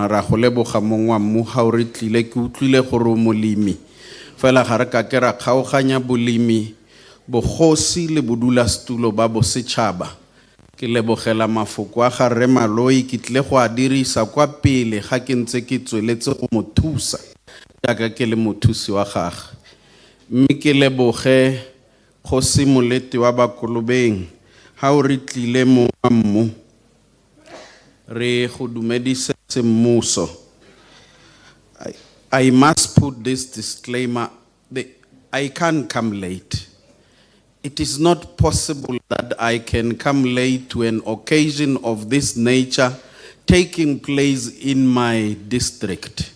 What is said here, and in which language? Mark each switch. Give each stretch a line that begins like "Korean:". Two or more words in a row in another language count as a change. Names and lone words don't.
Tswana: Ra go leboga mong wa mmu ga o re tlile ke utlwile gore molemi fela ga re ka ke ra kgaoganya bolemi bogosi le bodula stulo ba bosetšhaba Ke lebogela mafoko a ga Rre Maloi ke tle go a dirisa kwa pele ga ke ntse ke tsweletse go mo thusa jaaka ke le mothusi wa gagwe. Mme ke leboge Kgosi Molete wa Bakolobeng ha o re tlile mo mmu re go dumedisa semmuso.
English: I must put this disclaimer. I can't come late. It is not possible that I can come late to an occasion of this nature taking place in my district.